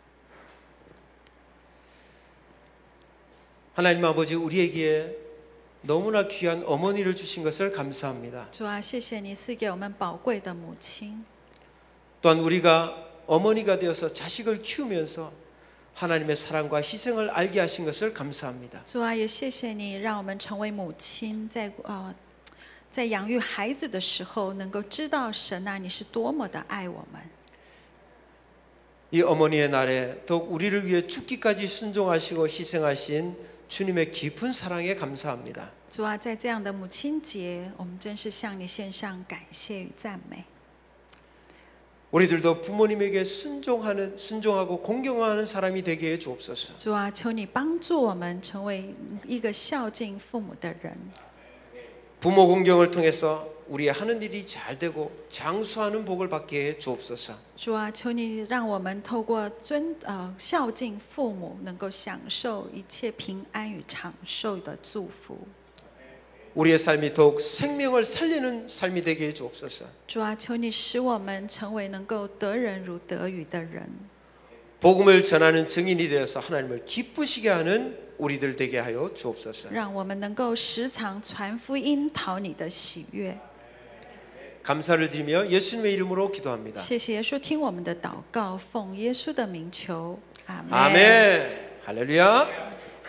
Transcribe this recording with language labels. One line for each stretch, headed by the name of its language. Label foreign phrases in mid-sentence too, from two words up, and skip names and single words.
Korean: 하나님 아버지, 우리에게 너무나 귀한 어머니를 주신 것을 감사합니다.
Chinese: 主啊，谢谢你赐给我们宝贵的母亲。
Korean: 또한 우리가 어머니가 되어서 자식을 키우면서 하나님의 사랑과 희생을 알게 하신 것을 감사합니다.
Chinese: 主啊，也谢谢你让我们成为母亲，在养育孩子的时候，能够知道神啊，你是多么的爱我们。
Korean: 이 어머니의 날에 더욱 우리를 위해 죽기까지 순종하시고 희생하신 주님의 깊은 사랑에 감사합니다.
Chinese: 主啊，在这样的母亲节，我们真是向你献上感谢与赞美。
Korean: 우리들도 부모님에게 순종하고 공경하는 사람이 되게 해 주옵소서.
Chinese: 主啊，求你帮助我们成为一个孝敬父母的人。
Korean: 부모 공경을 통해서 우리의 하는 일이 잘 되고 장수하는 복을 받게 해 주옵소서.
Chinese: 主啊，求你让我们透过孝敬父母，能够享受一切平安与长寿的祝福。
Korean: 우리의 삶이 더욱 생명을 살리는 삶이 되게 해 주옵소서.
Chinese: 主啊，求你使我们成为能够得人如得鱼的人。
Korean: 복음을 전하는 증인이 되어서 하나님을 기쁘시게 하는 우리들 되게 하여 주옵소서.
Chinese: 让我们能够时常传福音，讨你的喜悦。
Korean: 감사를 드리며 예수님의 이름으로 기도합니다.
Chinese: 谢谢耶稣，听我们的祷告，奉耶稣的名求，阿门。
Korean: 아멘. 할렐루야.